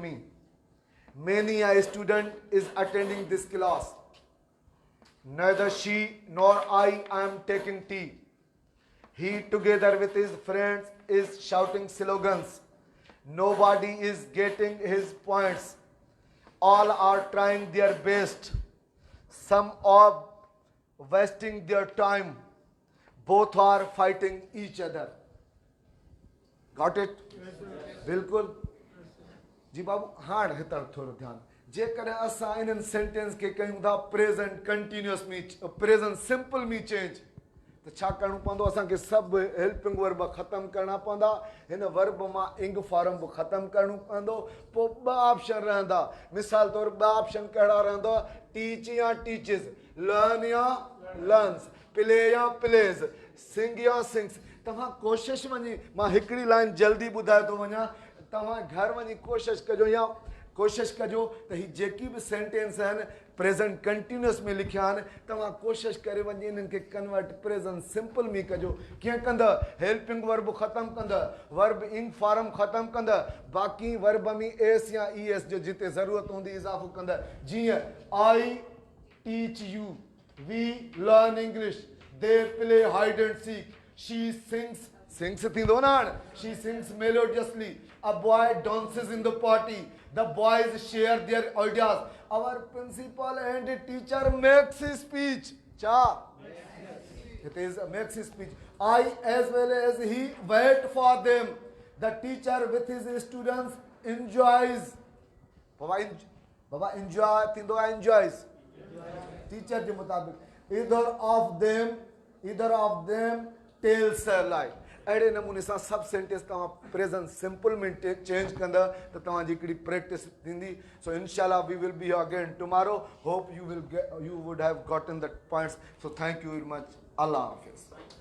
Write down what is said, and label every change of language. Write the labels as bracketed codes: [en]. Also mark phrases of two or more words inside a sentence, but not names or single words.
[en] me, many a student is attending this class, neither she nor I am taking tea, he together with his friends is shouting slogans, nobody is getting his points, all are trying their best, some are wasting their time, both are fighting each other. Got it? [sd] बिल्कुल जी बाबू। हाणे हितां थोरो ध्यानु, जेकॾहिं असां इन्हनि सेंटेंस खे कयूं था [en] present continuous [sd] में, [en] present simple [sd] में चेंज, त छा करिणो पवंदो? असांखे सभु [en] helping verb [sd] ख़तमु करणा पवंदा, हिन वर्ब मां [en] ing form [sd] बि ख़तमु करिणो पवंदो। पोइ ॿ ऑप्शन रहंदा, मिसाल तौरु ॿ ऑप्शन कहिड़ा रहंदा? [en] teach or teaches, learn or learns, play or plays, sing or sings. [sd] तव्हां कोशिशि वञी, मां हिकिड़ी लाइन जल्दी ॿुधाए थो वञा, तव्हां घर वञी कोशिशि कजो या कोशिशि कजो त ही जेकी बि सेंटेंस आहिनि [en] present continuous [sd] में लिखिया आहिनि तव्हां कोशिशि करे वञी इन्हनि खे कन्वर्ट [en] present simple [sd] में कजो कीअं कंदा हेल्पिंग वर्ब ख़तमु कंदा [en] verb ing form [sd] ख़तमु कंदा बाक़ी वर्ब में एस या ई एस जो जिते ज़रूरत हूंदी इज़ाफ़ो कंदा जीअं [en] I teach you we learn English they play hide and seek she sings [sd] थींदो न हाणे [en] she sings melodiously a boy dances in the party the boys share their ideas our principal and teacher makes his speech cha it is makes his speech I as well as he wait for them the teacher with his students enjoys baba enjoy [sd] थींदो आहे [en] enjoys teacher [sd] जे मुताबिक़ [en] either of them tells a lie [sd] अड़े नमूने सां सब सेंटेंस तव्हां प्रेजेंट सिंपल में चेंज कंदा त तव्हांजी हिकिड़ी प्रैक्टिस थींदी सो [en] इंशाल्लाह we will be again tomorrow hope you would have gotten the points so thank you very much [ur] اللہ حافظ